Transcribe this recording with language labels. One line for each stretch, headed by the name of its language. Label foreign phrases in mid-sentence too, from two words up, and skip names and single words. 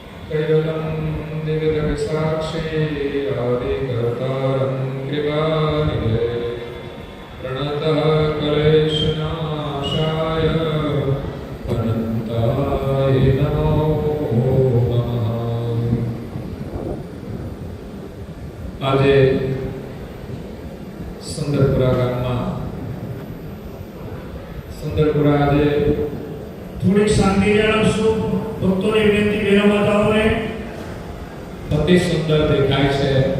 Sanskrit: कैवलं दिव्यसाक्षी आदिकर्तारं कृपानिधे प्रणतः क्लेशनाशाय अनन्ताय नमो नमः।
Gujarati: આજે સુંદરપુરા ગામમાં સુંદરપુરા આજે થોડીક શાંતિ જાળવશું. ભક્તોની વિનંતી બેનો માતાઓને અતિ સુંદર દેખાય છે.